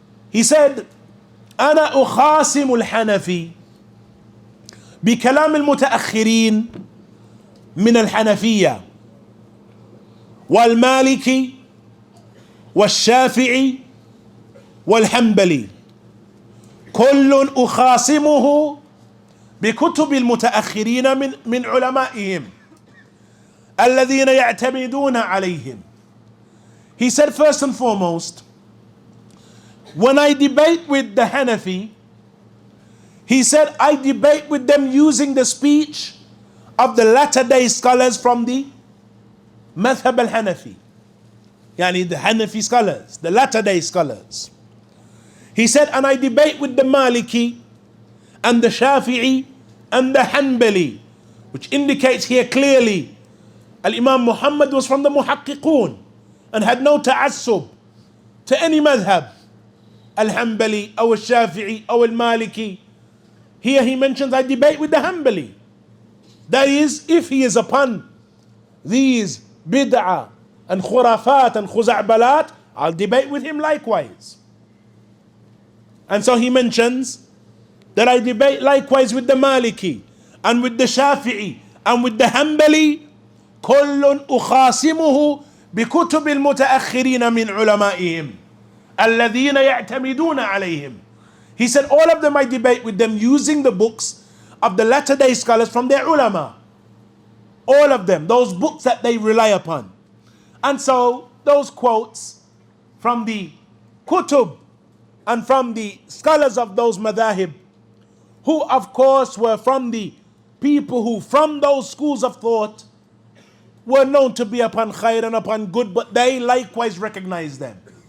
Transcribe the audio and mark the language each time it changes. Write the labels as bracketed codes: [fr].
[en] He said, [ar] أنا أخاصم الحنفي بكلام المتأخرين من الحنفية والمالكي والشافعي والحنبلي كل أخاصمه بكتب المتأخرين من علمائهم الذين يعتمدون عليهم. [en] He said, first and foremost, when I debate with the Hanafi, he said, I debate with them using the speech of the latter day scholars from the Madhab al-Hanafi. Yani the Hanafi scholars, the latter day scholars. He said, and I debate with the Maliki and the Shafi'i and the Hanbali, which indicates here clearly Al-Imam Muhammad was from the Muhaqqiqun and had no ta'assub to any madhab, Al-Hanbali or Al-Shafi'i or Al-Maliki. Here he mentions, I debate with the Hanbali. That is, if he is upon these bid'ah and khurafat and khuza'balat, I'll debate with him likewise. And so he mentions that I debate likewise with the Maliki and with the Shafi'i and with the Hanbali. [ar] كل أخاصمه بكتب المتأخرين من علمائهم الذين يعتمدون عليهم. [en] He said, all of them I debate with them using the books of the latter day scholars from their ulama. All of them, those books that they rely upon. And so those quotes from the kutub and from the scholars of those madhahib, who of course were from the people who from those schools of thought were known to be upon khair and upon good, but they likewise recognize them.